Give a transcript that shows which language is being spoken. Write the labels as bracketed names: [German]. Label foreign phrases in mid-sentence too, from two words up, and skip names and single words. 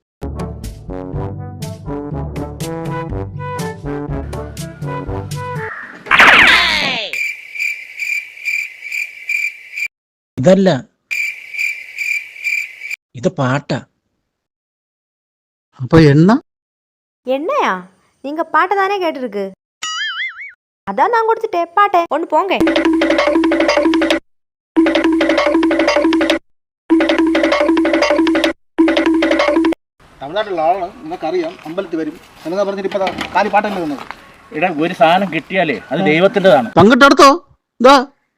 [Malayalam] ഇതല്ല, ഇത് പാട്ടാ. അപ്പൊ എണ്ണയാ? [Tamil] நீங்க பாட்டை தானே கேட்டிருக்கு. அதான் நான் கொடுத்துட்டேன் பாட்டை. ஒன்று போங்க. [Malayalam] തമിഴ്നാട്ടിലുള്ള ആളാണ്, നിനക്കറിയാം. അമ്പലത്തിൽ വരും എന്നൊക്കെ പറഞ്ഞിട്ട് ഇപ്പൊ കാലി പാട്ടല്ലേ തന്നത്. ഒരു സാധനം കിട്ടിയാലേ അത് ദൈവത്തിൻ്റെതാണ്. പങ്കിട്ടെടുത്തോ. ഇതാ